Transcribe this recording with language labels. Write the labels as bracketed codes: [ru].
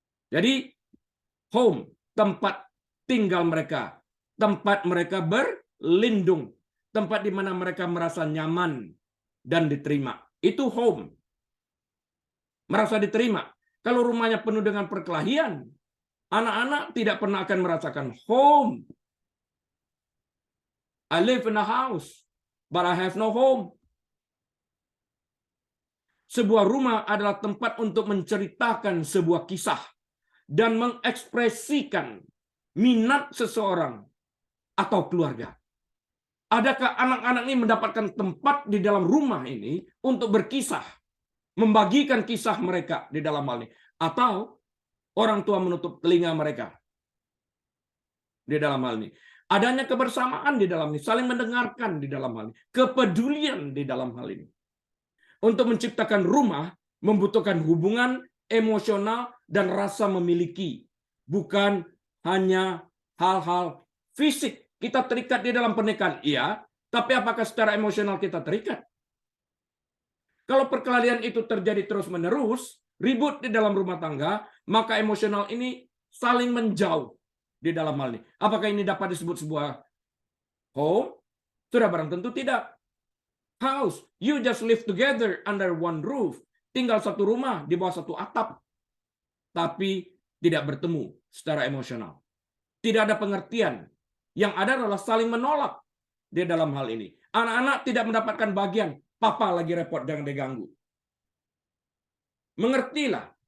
[id] Jadi home, tempat tinggal mereka, tempat mereka berlindung, tempat di mana mereka merasa nyaman dan diterima. Itu home. Merasa diterima. Kalau rumahnya penuh dengan perkelahian, anak-anak tidak pernah akan merasakan home. [en] I live in a house, but I have no home. [id] Sebuah rumah adalah tempat untuk menceritakan sebuah kisah dan mengekspresikan minat seseorang atau keluarga. Adakah anak-anak ini mendapatkan tempat di dalam rumah ini untuk berkisah, membagikan kisah mereka di dalam hal ini, atau orang tua menutup telinga mereka di dalam hal ini? Adanya kebersamaan di dalam ini, saling mendengarkan di dalam hal ini, kepedulian di dalam hal ini. Untuk menciptakan rumah membutuhkan hubungan emosional dan rasa memiliki. Bukan hanya hal-hal fisik. Kita terikat di dalam pernikahan, iya. Tapi apakah secara emosional kita terikat? Kalau perkelahian itu terjadi terus-menerus, ribut di dalam rumah tangga, maka emosional ini saling menjauh di dalam hal ini. Apakah ini dapat disebut sebuah home? Sudah barang tentu tidak. [en] House, you just live together under one roof. [id] Tinggal satu rumah di bawah satu atap. Tapi tidak bertemu secara emosional. Tidak ada pengertian. Yang ada adalah saling menolak di dalam hal ini. Anak-anak tidak mendapatkan bagian. Papa lagi repot, jangan diganggu. Mengertilah.